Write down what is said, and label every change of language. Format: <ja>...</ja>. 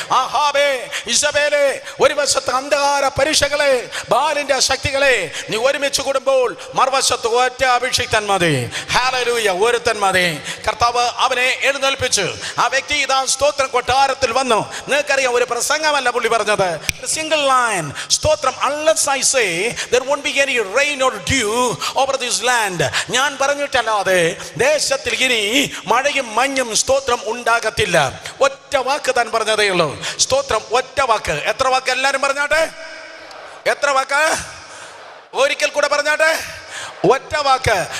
<ml>ആഹാബേ, ഇസബേലേ, ഒരു വശത്ത് അന്ധകാര പരീക്ഷകളെ, ബാലിന്റെ ശക്തികളെ നീ ഒരുമിച്ച് കൂടുമ്പോൾ മറുവശത്ത് ഒറ്റ അഭിഷിക്തൻ മതി. ഹല്ലേലൂയ, ഒരുത്തൻ മതി. കർത്താവ് അവനെ എഴുന്നേൽപ്പിച്ചു. ആ വ്യക്തി ഇതാ സ്തോത്രം കൊട്ടാരത്തിൽ വന്നു. നിങ്ങൾക്കറിയാം, ഒരു പ്രസംഗമല്ല പുള്ളി പറഞ്ഞത്, സിംഗിൾ ലൈൻ. സ്തോത്രം.</ml> <en>Unless I say there won't be any rain or dew over this land.</en> <ml>ഞാൻ പറഞ്ഞിട്ടല്ലാതെ ദേശത്തിൽ ഇനി മഴയും മഞ്ഞും സ്തോത്രം ഉണ്ടാകത്തില്ല. ഒറ്റ വാക്ക് താൻ പറഞ്ഞതേ ഉള്ളൂ. സ്തോത്രം. ഒറ്റ വാക്ക്. എത്ര വാക്ക്? എല്ലാരും പറഞ്ഞാട്ടെ. എത്ര വാക്ക്? ഒരിക്കൽ കൂടെ പറഞ്ഞാട്ടെ. ഒറ്റ വാക്ക്.</ml>